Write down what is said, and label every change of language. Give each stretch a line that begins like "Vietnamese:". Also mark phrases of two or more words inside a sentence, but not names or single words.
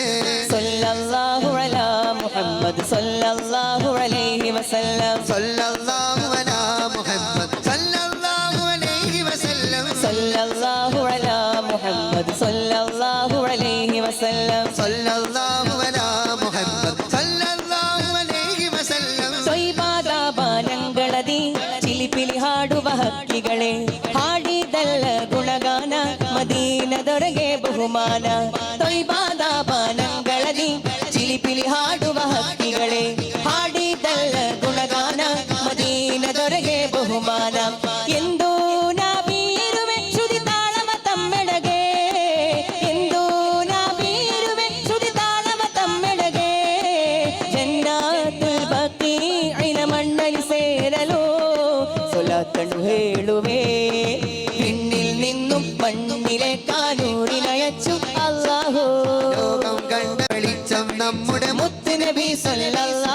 Arabic: صلى الله على محمد صلى الله عليه وسلم. صلى الله على محمد صلى الله عليه وسلم. صلى الله على محمد صلى الله عليه وسلم. صلى الله على محمد صلى الله عليه وسلم.
Kannada: ಸೊಯ್ಬಾದಾಬಾನಂಗಳದಿ ಚಿಲಿಪಿಲಿ ಹಾಡುವ ಹಕ್ಕಿಗಳೇ ಹಾಡಿದಲ್ಲ ಗುಣಗಾನ ಮದೀನದೊರೆಗೆ ಬಹುಮಾನ. ಸೊಯ್ಬಾದಾಬಾನಂಗಳದಿ ಚಿಲಿಪಿಲಿ ಹಾಡುವ ಹಕ್ಕಿಗಳೇ ಹಾಡಿದಲ್ಲ ಗುಣಗಾನ ಮದೀನದೊರೆಗೆ ಬಹುಮಾನ. ಎಂದು ನಾ ಬೀರುವೆ ಶ್ರುತಿ ತಾಳವ ತಮ್ಮೆಡೆಗೆ. ಎಂದು ನಾ ಬೀರುವೆ ಶ್ರುತಿ ತಾಳವ ತಮ್ಮೆಡೆಗೆ. ಜನ್ನಾತುಲ್ ಬಕೀಇನ ಮಣ್ಣಲ್ಲಿ ಸೇರಲು ಸೊಲಾತನ್ನು ಹೇಳುವೆ.
Malayalam: ವಿಣ್ಣಿൽ നിന്നും മണ്ണിലെ കാനൂറിനയച്ചു അല്ലാഹു. ലോകം കണ്ട വെളിച്ചം നമ്മുടെ മുത്തുനബി സല്ലല്ലാഹു